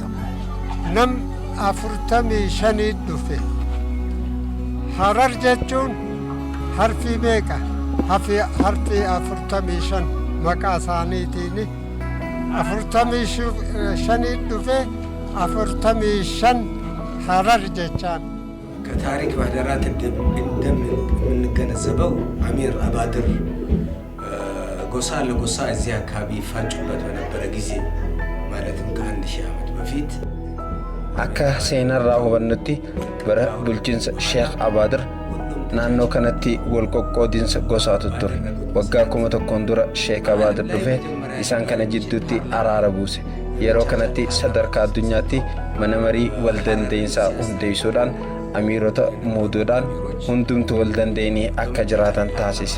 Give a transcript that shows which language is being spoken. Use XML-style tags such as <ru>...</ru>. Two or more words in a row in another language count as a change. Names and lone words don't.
<om>Nam 45 dhufe Harar jechuun harfi meeqa harfi 45 maqaa isaaniitiin 45 dhufe 45 Harar jechaan.</om> <am>ከታሪክ ማህደራት እንደምንገነዘበው አሚር አባድር ጎሳ ለጎሳ እዚህ አካባቢ ይፋጩበት በነበረ ጊዜ ማለትም ከ1000 ዓመት በፊት</am> <om>akka seenarraa hubannutti bara bulchiinsa Sheek Abaadir naannoo kanatti wal qoqqoodinsa gosaatu ture. Waggaa 1000 dura Sheek Abaadir dhufe isaan kana jidduutti araara buuse. Yeroo kanatti sadarkaa addunyaatti mana marii wal dandeenyisaa hundeessuudhaan amiirota muuduudhaan hundumtu wal danda'anii akka jiraatan taasise.</om>